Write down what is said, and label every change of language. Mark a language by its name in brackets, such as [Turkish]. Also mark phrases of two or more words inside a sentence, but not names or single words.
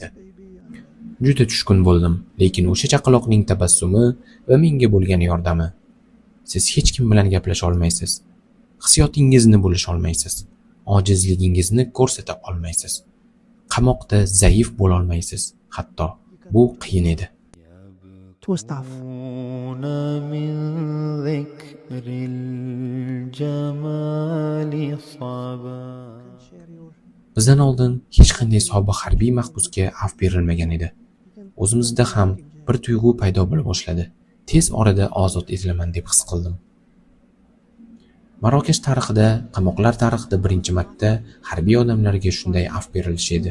[Uzbek] Juda tushkun bo'ldim, lekin o'sha chaqaloqning tabassumi va menga bo'lgan yordami. Siz hech kim bilan gaplasha olmaysiz. Hissiyotingizni bo'lisha olmaysiz. Ojizligingizni ko'rsata olmaysiz. Qamoqda zaif bo'la olmaysiz. Hatto bu qiyin edi. Two stuff. [Arabic] من ذكر الجمال صبا. [Uzbek] Bizdan oldin hech qanday sobiq harbiy mahbusga af berilmagan edi. O'zimizda ham bir tuyg'u paydo bo'la boshladi. Tez orada ozod etilaman deb his qildim. Marokash tarixida, qamoqlar tarixida birinchi marta harbiy odamlarga shunday af berilishi edi.